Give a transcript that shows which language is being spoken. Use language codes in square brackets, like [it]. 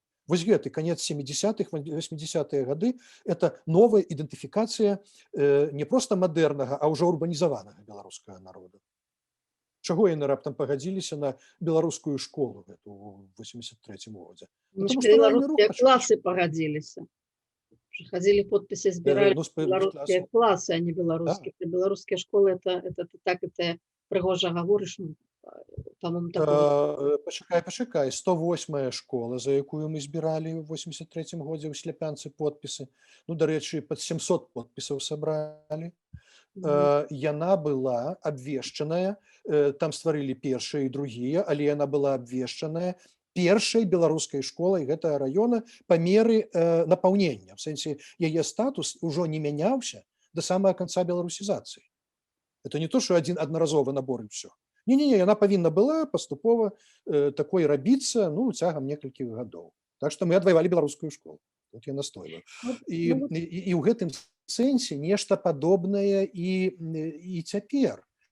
[be] Вось гэты канец 70-х, 80-е гады – это новая ідэнтыфікацыя не проста мадэрнага, а ўжо урбанізаванага беларускага народа. Чаго яны раптам пагадзіліся на беларускую школу ў 83-м годзе? Беларускія класы пагадзіліся. [ru] Ходили подписи, збирали белорусские классы, а не белорусские. Да. Белорусские школы, это пригожа говориш, по-моему, такое. [be] Пачакай, 108-я школа, за якую мы збіралі ў 83-м годзе ў Сляпянцы подпісы. Ну, дарэчы, пад 700 подпісаў сабралі. яна была абвешчаная, там стварылі першыя і другія, але яна была абвешчаная першай беларускай школай гэтага раёна па меры напаўнення. В сэнсе яе статус ужо не мяняўся да самага канца беларусізацыі. [ru] Это не то, что [be] аднаразовы набор і все. Не, яна павінна была паступова такой рабіцца, ну, цягам некалькіх гадоў. Так што мы адваявалі беларускую школу. Тут я настойваю. І ў гэтым сэнсе нешта падобнае і цяпер.